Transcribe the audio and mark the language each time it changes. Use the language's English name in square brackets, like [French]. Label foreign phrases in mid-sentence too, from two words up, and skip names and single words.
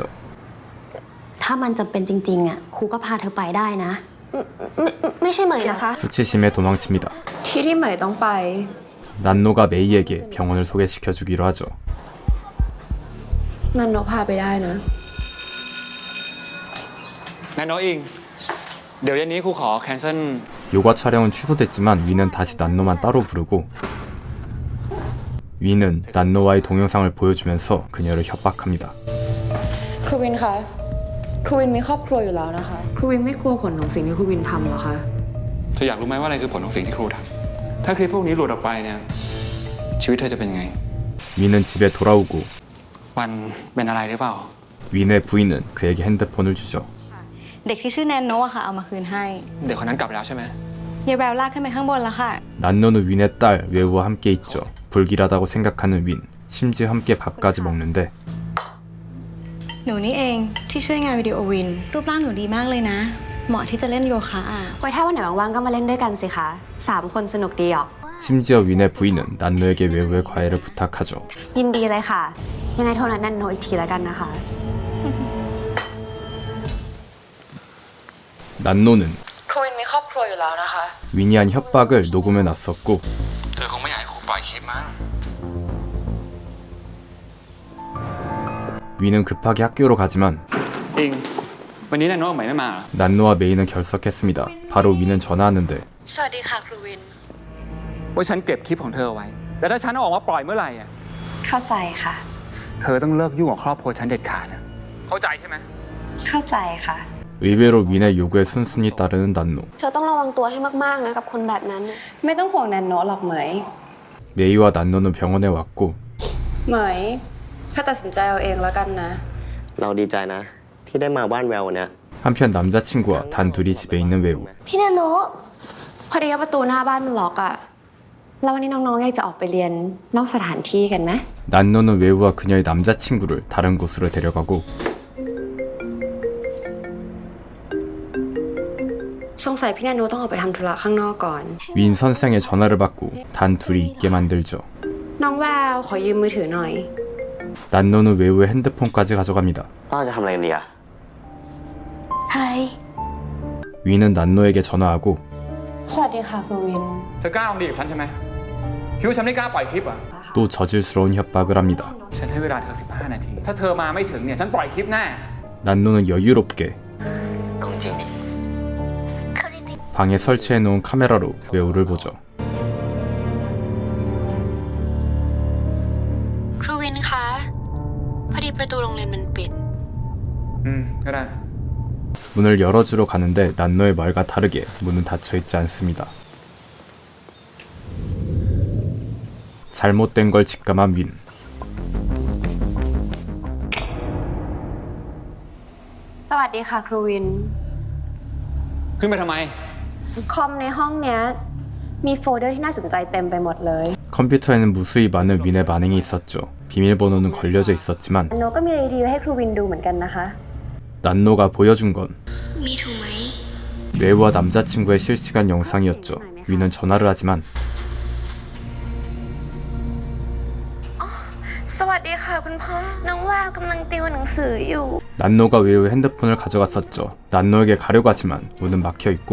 [Thai] ถ้ามันจำเป็นจริงๆครูก็พาเธอไปได้นะ ไม่ใช่เหมยนะคะ [Korean] 수치심에 도망칩니다. [Thai] ที่เหมยต้องไป [Korean] 난노가 메이에게 병원을 소개시켜주기로 하죠. [Thai] นันโนพาไปได้นะ งั้นน้องอิงเดี๋ยวเย็นนี้ครูขอแคนเซิล [Korean] 요가 촬영은 취소됐지만 윈은 다시 난노만 따로 부르고 윈은 난노와의 동영상을 보여주면서 그녀를 협박합니다. [Thai] ครูวินคะครูวินมีครอบครัวอยู่แล้วนะคะครูวินไม่กลัวผลของสิ่งที่ครูวินทำหรอคะ เธออยากรู้ไหมว่าอะไรคือผลของสิ่งที่ครูทำถ้าคลิปพวกนี้หลุดออกไปเนี่ยชีวิตเธอจะเป็นยังไง [Korean] 윈은 집에 돌아오고 [Thai] วันเป็นอะไรหรือเปล่า [Korean] 윈의 부인은 그에게 핸드폰을 주죠. [Thai] เด็กที่ชื่อแนนโนอะค่ะเอามาคืนให้ เด็กคนนั้นกลับไปแล้วใช่ไหม ยายแววลากขึ้นไปข้างบนแล้วค่ะ [Korean] 난노는 윈의 딸 외우와 함께 있죠. 불길하다고 생각하는 윈, 심지어 함께 밥까지 먹는데 [Thai] หนูนี่เองที่ช่วยงานวิดีโอวิน รูปร่างหนูดีมากเลยนะ เหมาะที่จะเล่นโยคะอะ ไว้ถ้าวันไหนว่างๆก็มาเล่นด้วยกันสิคะ3 คนสนุกดีออก [Korean] 심지어 윈의 부인은 난노에게 외우의 과외를 부탁하죠. [Thai] ยินดีเลยค่ะ ยังไงโทรนัดนันโนอีกทีแล้วกันนะคะ [Korean] 난노는 [Thai] ครูวินมีครอบครัวอยู่แล้วนะคะ [Korean] 윈이 한 협박을 녹음해 놨었고 [Thai] เธอคงไม่อยากให้ครูปล่อยคลิปมั้ง [Korean] 윈은 급하게 학교로 가지만 [Thai] อิงวันนี้นายโน้ตใหม่ไม่มาเหรอ [Korean] 난노와 메이는 결석했습니다. 바로 윈은 전화하는데 [Thai] สวัสดีค่ะครูวิน ว่าฉันเก็บคลิปของเธอเอาไว้แล้วถ้าฉันเอาออกมาปล่อยเมื่อไหร่อ่ะ เข้าใจค่ะ เธอต้องเลิกยุ่งกับครอบครัวฉันเด็ดขาดนะเข้าใจใช่ไหม เข้าใจค่ะ [Korean] 의외로 윈의 요구에 순순히 따르는 난노. [Thai] เธอต้องระวังตัวให้มากๆนะกับคนแบบนั้นน่ะ ไม่ต้องห่วงนันโนหรอกเหมย [Korean] 메이와 난노는 병원에 왔고 [Thai] เหมยถ้าตัดสินใจเอาเองแล้วกันนะ เราดีใจนะที่ได้มาบ้านแวววันเนี้ย [Korean] 한편 남자친구와 단둘이 집에 있는 외우. [Thai] พี่นันโนพอดีว่าประตูหน้าบ้านมันล็อกอะแล้ววันนี้น้องๆอยากจะออกไปเรียนนอกสถานที่กันไหม [Korean] 난노는 외우와 그녀의 남자친구를 다른 곳으로 데려가고 [Thai] สงสัยพี่นันโนต้องออกไปทำธุระข้างนอกก่อน [Korean] 윈 선생의 전화를 받고 단둘이 있게 만들죠. [Thai] น้องแววขอยืมมือถือหน่อย [Korean] 난노는 외우의 핸드폰까지 가져갑니다. [Thai] เราจะทำอะไรกันดีอะ ใช่ [Korean] 윈은 난노에게 전화하고 [Thai] สวัสดีค่ะครูวิน เธอกล้าลองดีกับฉันใช่ไหมคิดว่าฉันไม่กล้าปล่อยคลิปอ่ะ [Korean] 또 저질스러운 협박을 합니다. [Thai] ฉันให้เวลาเธอ15 นาที ถ้าเธอมาไม่ถึงเนี่ยฉันปล่อยคลิปแน่ [Korean] 난노는 여유롭게 방에 설치해 놓은 카메라로 외우를 보죠. [Thai] ครูวินคะ พอดีประตูโรงเรียนมันปิด ก็ได้ [Korean] 문을 열어주러 가는데 난노의 말과 다르게 문은 닫혀있지 않습니다. 잘못된 걸 직감한 윈. [Thai] สวัสดีค่ะครูวิน ขึ้นไปทำไม คอมในห้องเนี้ยมีโฟลเดอร์ที่น่าสนใจเต็มไปหมดเลย [Korean] 컴퓨터에는 무수히 많은 윈의 반응이 있었죠. 비밀번호는 걸려져 있었지만 [Thai] โนก็มีรีวิวให้ครูวินดูเหมือนกันนะคะ [Korean] 난노가 보여준 건 [Thai] มีถูกไหม [Korean] 외우와 남자친구의 실시간 영상이었죠. 윈은 전화를 하지만 [Thai] สวัสดีค่ะคุณพ่อ น้องว่ากำลังติวหนังสืออยู่ [Korean] 난노가 외우의 핸드폰을 가져갔었죠. 난노에게 가려고 하지만 문은 막혀 있고